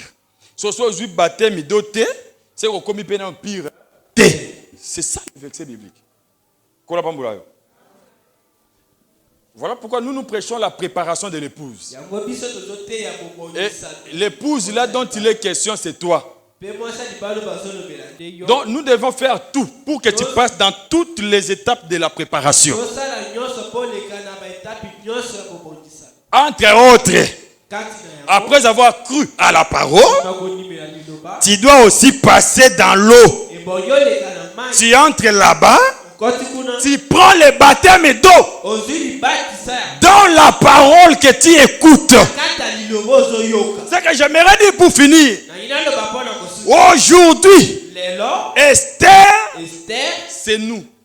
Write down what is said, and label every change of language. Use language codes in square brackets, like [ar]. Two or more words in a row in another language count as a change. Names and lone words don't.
[fr] So so baptême d'eau c'est qu'on commis peine pire. C'est ça le verset biblique. Voilà pourquoi nous prêchons la préparation de l'épouse. [ln] yango biso tozoteya [fr] Et [ln] bobongisa [fr] l'épouse là dont il est question, c'est toi. [ln] mpe mwasi libalo bazolobela nde yo [fr] Donc nous devons faire tout pour que tu passes dans toutes les étapes de la préparation. [ln] tosala nyonso mpo oleka na baetape nyonso ya kobongisa [fr] Entre autres, [ln] kati na yango [fr] après avoir cru à la parole, [ln] bakondimela liloba [fr] tu dois aussi passer dans l'eau. [ln] ebongi oleka na mai [fr] Tu entres là-bas Tu prends le baptême d'eau dans la parole que tu écoutes. Ce que j'aimerais dire pour finir. Aujourd'hui, Esther, c'est nous.